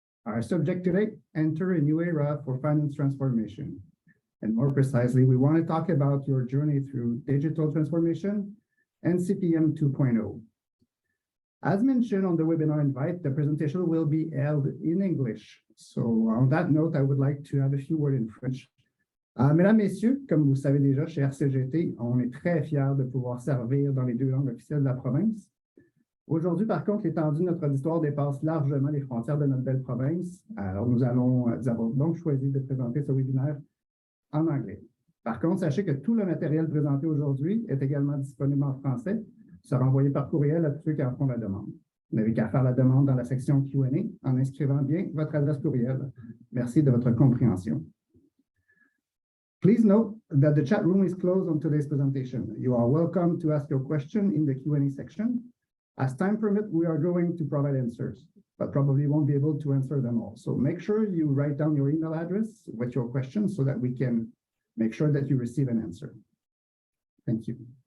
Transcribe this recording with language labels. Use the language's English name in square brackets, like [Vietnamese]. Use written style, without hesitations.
[English] Our subject today, enter a new era for finance transformation. And more precisely, we want to talk about your journey through digital transformation and CPM 2.0. As mentioned on the webinar invite, the presentation will be held in English. So on that note, I would like to have a few words in French. [French] Mesdames, Messieurs, comme vous le savez déjà, chez RCGT, on est très fiers de pouvoir servir dans les deux langues officielles de la province. Aujourd'hui, par contre, l'étendue de notre auditoire dépasse largement les frontières de notre belle province. Alors, nous avons donc choisi de présenter ce webinaire en anglais. Par contre, sachez que tout le matériel présenté aujourd'hui est également disponible en français, sera envoyé par courriel à tous ceux qui en font la demande. Vous n'avez qu'à faire la demande dans la section Q&A en inscrivant bien votre adresse courriel. Merci de votre compréhension. [English] Please note that the chat room is closed on today's presentation. You are welcome to ask your question in the Q&A section. As time permits, we are going to provide answers, but probably won't be able to answer them all. So make sure you write down your email address with your questions so that we can make sure that you receive an answer. Thank you.